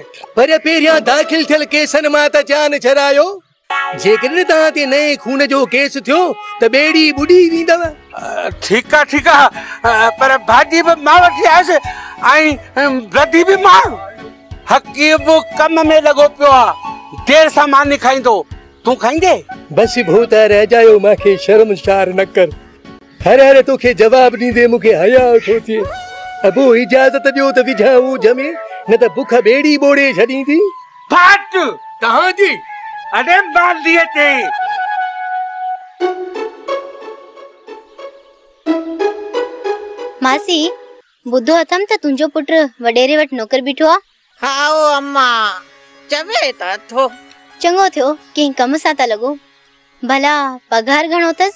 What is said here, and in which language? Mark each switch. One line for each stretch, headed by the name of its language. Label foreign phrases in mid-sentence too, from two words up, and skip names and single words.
Sindhi: पर पहिरियां दाख़िल थियल केसनि मां त जान छॾायो जेकॾहिं तव्हां ते नए खून जो केस थियो त ॿेड़ी ॿुॾी वेंदव
Hindi: ठीक है
Sindhi: पर भाजी भी मां वठी आयसि ऐं ब्रदी भी मां हकीम कम में लगो पियो आहे देर सां मां नहीं खाईंदो तू खाईंदे बस भूता रह जायो मांखे शर्मसार न कर हर हर तोखे जवाब ॾींदे मूंखे हया थो थिए अबो इजाज़त ॾियो त विझां जमे न त बुख ॿेड़ी ॿोड़े छॾींदी फाट तव्हांजी अरे मार दिए ते मासी बुधो अथम त तुंहिंजो पुट वडेरे वटि नौकर बीठो आहे हाँ ओ अम्मा चवे त थो चङो थियो कंहिं कम सां था लॻो भला पगार घणो अथसि